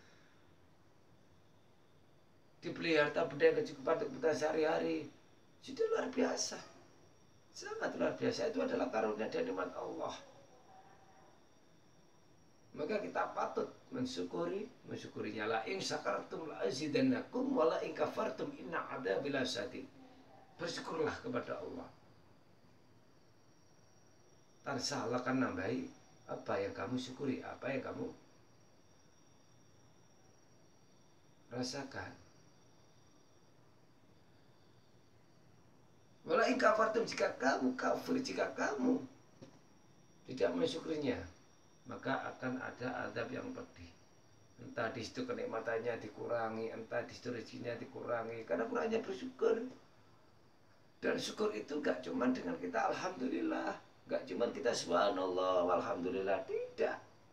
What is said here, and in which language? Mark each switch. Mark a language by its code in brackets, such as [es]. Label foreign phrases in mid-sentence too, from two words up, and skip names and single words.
[id] Diberi harta benda yang kecukupan untuk kita sehari-hari, sudah luar biasa. Sangat luar biasa. Itu adalah karunia dan nikmat Allah. Maka kita patut mensyukurinya. [ar] لئن شكرتم لأزيدنكم ولئن كفرتم إن عذابي لشديد. [id] Bersyukurlah kepada Allah. Tansa Allah akan nambahi apa yang kamu syukuri, apa yang kamu rasakan. [ar] ولئن كفرتم, [id] jika kamu kafir, jika kamu tidak mensyukurinya, maka akan ada azab yang pedih. Entah di situ kenikmatannya dikurangi, entah di situ rezekinya dikurangi, karena kurangnya bersyukur. Dan syukur itu gak cuma dengan kita alhamdulillah, gak cuma kita [ar] سبحان الله والحمد لله, [id] tidak.